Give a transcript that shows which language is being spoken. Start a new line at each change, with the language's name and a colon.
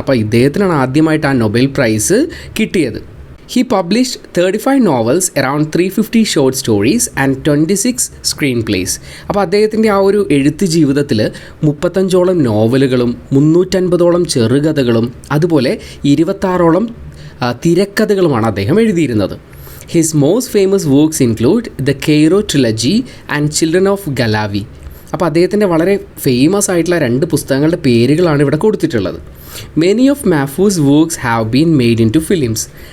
Malayalam: അപ്പോൾ ഇദ്ദേഹത്തിനാണ് ആദ്യമായിട്ട് ആ നൊബേൽ പ്രൈസ് കിട്ടിയത്.
English: He published 35 novels, around 350 short stories and 26 screenplays.
Malayalam: അപ്പോൾ അദ്ദേഹത്തിൻ്റെ ആ ഒരു എഴുത്ത് ജീവിതത്തിൽ 35ഓളം നോവലുകളും 350ഓളം ചെറുകഥകളും അതുപോലെ 26ഓളം തിരക്കഥകളുമാണ് അദ്ദേഹം എഴുതിയിരുന്നത്.
English: His most famous works include The Cairo Trilogy and Children of Galawi.
Malayalam: അപ്പോൾ അദ്ദേഹത്തിൻ്റെ വളരെ ഫേമസ് ആയിട്ടുള്ള 2 പുസ്തകങ്ങളുടെ പേരുകളാണ് ഇവിടെ കൊടുത്തിട്ടുള്ളത്.
English: Many of Mahfouz's works have been made into films.